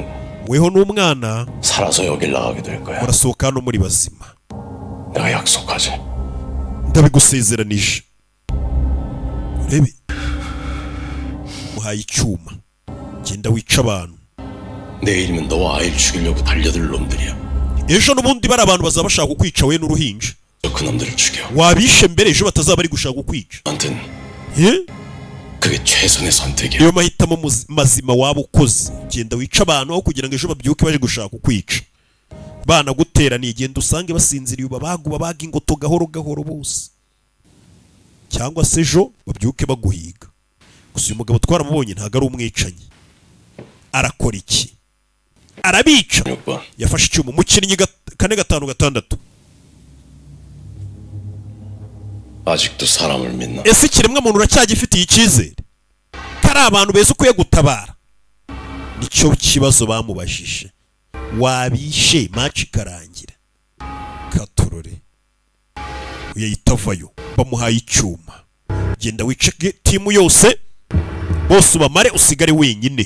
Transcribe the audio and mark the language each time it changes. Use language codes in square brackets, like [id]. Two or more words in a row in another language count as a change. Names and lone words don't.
[rw] weho n'umwana [ko] 살아서 여길 나가게 될 거야. [rw] murasohoka hano muri bazima. [ko] 내가 약속하지. [rw] ndabigusezeranije. Urebe, muhaye icyuma, genda wica abantu. [ko] 내일이면 너와 아이를 죽이려고 달려들 놈들이야. [rw] ejo n'ubundi bari abantu bazaba bashaka kukwica we n'uruhinja. [ko] 그 놈들을 죽여. [rw] wabishe mbere ejo batazaba bari gushaka kukwica. [ko] 아무튼 예? 그게 최선의 선택이야. [rw] niyo mahitamo mazima waba ukoze. genda wica abantu aho kugira ngo ejo babyuke baje gushaka kukwica. bana guteraniye, genda usange basinziriye, ubabaga ingoto gahoro gahoro bose, cyangwa se ejo babyuke baguhiga. gusa uyu mugabo twaramubonye ntabwo ari umwicanyi. arakora iki? arabica. yafashe icyuma, umukinnyi 4-5-6. [ko] 아직도 사람을 믿나? [rw] ese ikiremwa muntu uracyagifitiye icyizere ko ari abantu beza ukwiye gutabara? nicyo kibazo bamubajije. wabishe match ikarangira. katorore uyahita avayo, bamuhaye icyuma. genda wice timu yose bose ubamare, usigare wenyine.